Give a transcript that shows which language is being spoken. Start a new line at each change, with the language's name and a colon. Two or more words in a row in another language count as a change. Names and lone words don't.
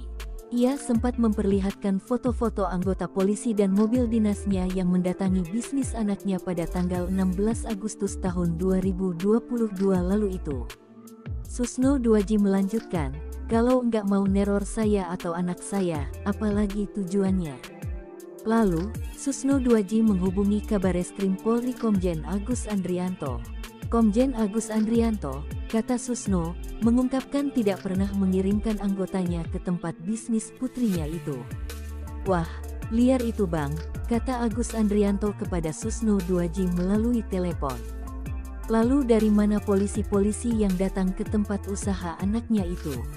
Indonesian: Ia sempat memperlihatkan foto-foto anggota polisi dan mobil dinasnya yang mendatangi bisnis anaknya pada tanggal 16 Agustus tahun 2022 lalu itu. Susno Duaji melanjutkan, kalau enggak mau neror saya atau anak saya, apalagi tujuannya. Lalu, Susno Duaji menghubungi Kabareskrim Polri Komjen Agus Andrianto. Komjen Agus Andrianto, kata Susno, mengungkapkan tidak pernah mengirimkan anggotanya ke tempat bisnis putrinya itu. Wah, liar itu bang, kata Agus Andrianto kepada Susno Duaji melalui telepon. Lalu dari mana polisi-polisi yang datang ke tempat usaha anaknya itu?